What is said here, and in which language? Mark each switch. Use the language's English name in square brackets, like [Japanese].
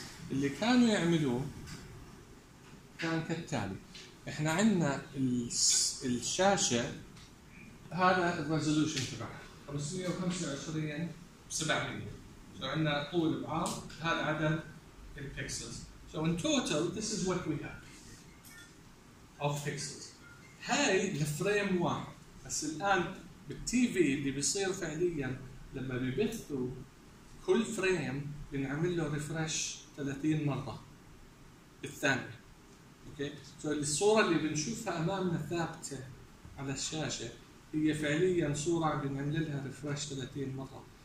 [Arabic] اللي كانوا يعملوه كان كالتالي، احنا عندنا الشاشه هذا الريزولوشن تبعها 525 ب 700، شو عندنا طول بعرض هذا عدد البكسلز. [English] So in total, this is what we have of pixels. [Arabic] هاي الفريم واحد. بس الآن بالتيفي اللي بيصير فعلياً لما بيبثوا كل فريم بنعمل له ريفرش 30 مرة بالثانية. [English] Okay. [Arabic] So الصورة اللي بنشوفها أمامنا ثابتة على الشاشة هي فعلياً صورة بنعمل لها ريفرش 30 مرة.